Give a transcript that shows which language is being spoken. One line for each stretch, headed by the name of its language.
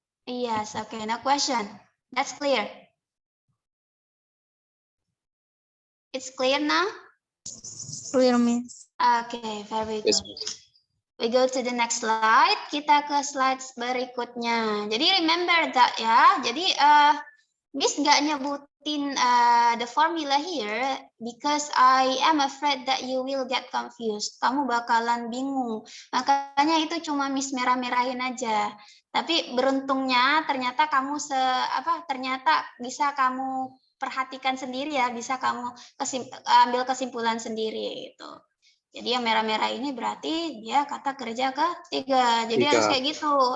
English: Yes, okay, no question. That's clear. It's clear now? Clear, Miss. Okay, very good. We go to the next slide.
Indonesian: Kita ke slides berikutnya. Jadi
English: remember that
Indonesian: ya. Jadi Miss nggak nyebutin
English: the formula here because I am afraid that you will get confused.
Indonesian: Kamu bakalan bingung. Makanya itu cuma Miss merah-merahin aja. Tapi beruntungnya ternyata kamu ternyata bisa kamu perhatikan sendiri ya, bisa kamu ambil kesimpulan sendiri itu. Jadi yang merah-merah ini berarti dia kata kerja ketiga. Jadi harus kayak gitu.